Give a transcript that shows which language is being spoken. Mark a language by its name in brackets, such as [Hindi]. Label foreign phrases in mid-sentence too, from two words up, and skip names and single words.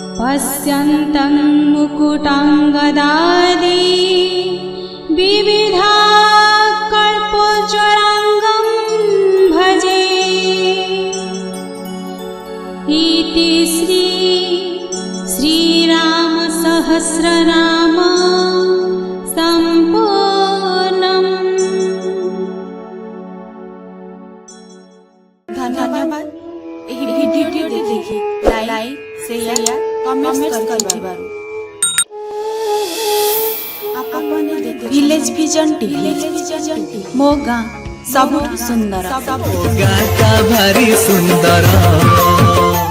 [Sanskrit] पश्यन्तं मुकुटाङ्गदादि विविधा कल्पोज्ज्वलाङ्गं भजे। इति श्रीरामसहस्रनाम सम्पूर्णम्। [Odia] धन्यवाद ଏହି ଭିଡିଓଟି ଦେଖି ଲାଇକ୍ ସେୟାର କମେଣ୍ଟ କରିଥିବାରୁ। ଆପଣ ଭିଲେଜ ଭିଜନ ଟିଭି ମୋ ଗାଁ ସବୁଠୁ ସୁନ୍ଦର। ଗାଁଟା ଭାରି ସୁନ୍ଦର।